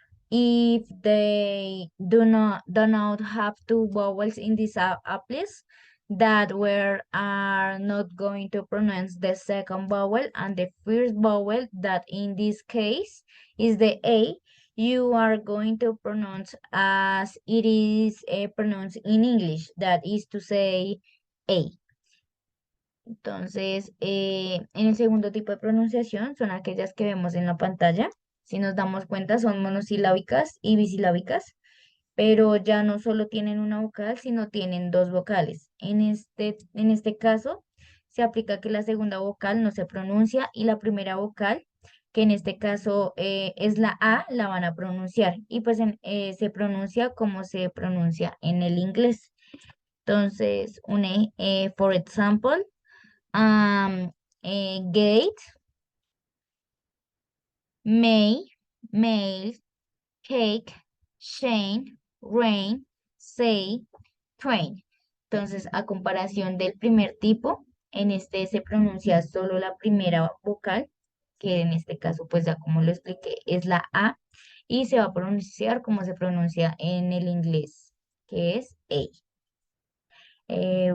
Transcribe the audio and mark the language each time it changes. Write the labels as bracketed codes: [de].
[en] If they do not have two vowels in this place, that we are not going to pronounce the second vowel and the first vowel, that in this case is the A, you are going to pronounce as it is pronounced in English, that is to say A. [es] Entonces, en el segundo tipo de pronunciación son aquellas que vemos en la pantalla. Si nos damos cuenta, son monosilábicas y bisilábicas, pero ya no solo tienen una vocal, sino tienen dos vocales. En este caso, se aplica que la segunda vocal no se pronuncia y la primera vocal, que en este caso es la A, la van a pronunciar. Y pues se pronuncia como se pronuncia en el inglés. [en] Entonces, for example, gate, may, mail, cake, Shane, rain, say, train. [es] Entonces, a comparación del primer tipo, en este se pronuncia solo la primera vocal, que en este caso, pues ya como lo expliqué, es la A, y se va a pronunciar como se pronuncia en el inglés, que es A.